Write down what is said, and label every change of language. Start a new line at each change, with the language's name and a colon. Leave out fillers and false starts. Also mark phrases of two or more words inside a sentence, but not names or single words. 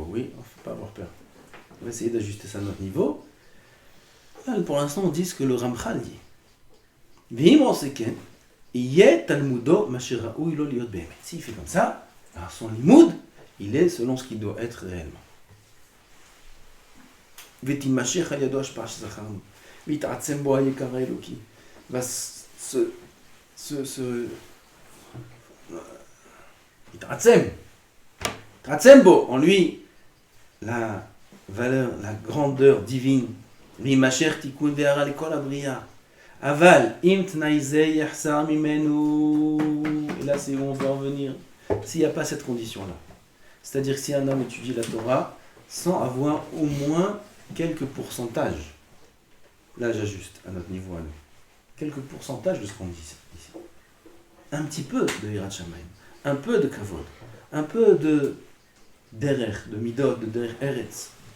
French: Oui, il ne faut pas avoir peur. On va essayer d'ajuster ça à notre niveau. Là, pour l'instant on dit ce que le Ramchal dit.
Hebrew: Vimoseken.
French: S'il fait comme ça, alors son limoud, il est selon ce qu'il doit être réellement.
Hebrew: ותימשך על ידו השפעה שזכרנו, ויתעצם בו היקר האלוקי. יתעצם בו,
French: en lui, la valeur, la grandeur divine.
Hebrew: וימשך תיקון והערה לכל הבריאה. אבל אם תנאי זה יחסר ממנו,
French: et là c'est où on veut en venir, s'il n'y a pas cette condition-là. C'est-à-dire que si un homme étudie la Torah sans avoir au moins quelques pourcentages, là j'ajuste à notre niveau à nous, quelques pourcentages de ce qu'on dit ici. Un petit peu de
Hebrew: יראת שמים,
French: un peu de Kavod, un peu de Derer, de Midot, de
Hebrew: דרך ארץ.